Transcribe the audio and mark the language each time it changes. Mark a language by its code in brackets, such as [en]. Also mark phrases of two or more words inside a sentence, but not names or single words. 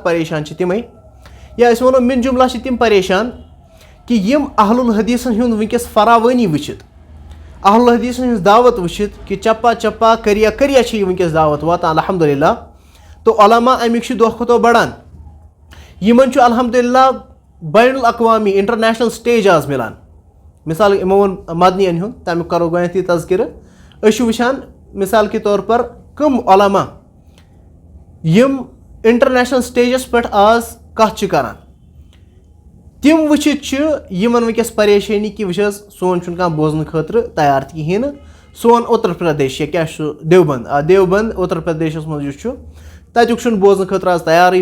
[ks] پریشان چھِ تِمے، یا أسۍ ونو من جملہ چھِ تِم پریشان کہ یم اہل الحدیثن ہُنٛد ونکس فراوٲنی وٕچھِتھ، اہل الحدیثن ہٕنٛز دعوت وٕچھِتھ کہ چپا چپا کریا کریا چھِ یہِ ونکس دعوت واتان الحمدللہ. تو علماء امیُک چھُ دۄہ کھۄتہٕ دۄہ بڑان. یمن چھُ الحمدللہ بین الاقوامی [en] international stage [ks] آز ملان. مثال یِمو ووٚن مدنین ہُنٛد، تمیُک کرو گۄڈنیتھٕے تذکرٕ. أسۍ چھِ وٕچھان [ur] مثال کے طور پر [ks] کم علماء یم انٹرنیشنل سٹیجس پٮ۪ٹھ آز کتھ چھِ کران. تم وٕچھِتھ چھِ یمن ونکس پریشٲنی کہ وٕچھ حظ سون چھُنہٕ کانٛہہ بوزنہٕ خٲطرٕ تیار تہِ کِہیٖنۍ نہٕ. سون اتر پردیش یا کیاہ چھُ دیوبند، دیوبند اتر پردیشس منٛز یُس چھُ تتیُک چھُنہٕ بوزنہٕ خٲطرٕ آز تیارٕے.